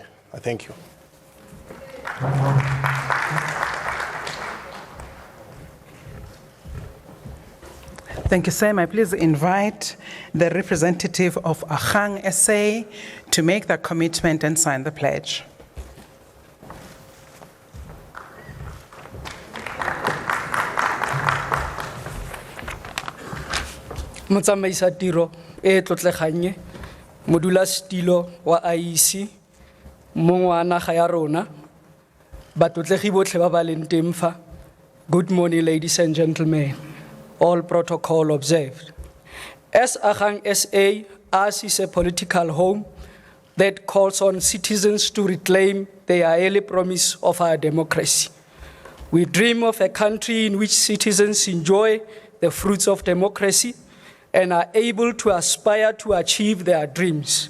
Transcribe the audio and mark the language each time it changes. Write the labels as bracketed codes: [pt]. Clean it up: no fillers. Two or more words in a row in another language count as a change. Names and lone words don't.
[en] I thank you. Thank you, Sam. I please invite the representative of Ahang SA to make that commitment and sign the pledge. [tn] Motsamaisa tiro e tlotleganye modulasetilo wa IEC mong wa naga ya rona batlotlegi botlhe ba ba leng teng fa. [en] Good morning, ladies and gentlemen. All protocol observed. As Ahang SA, ours is a political home that calls on citizens to reclaim their early promise of our democracy. We dream of a country in which citizens enjoy the fruits of democracy and are able to aspire to achieve their dreams.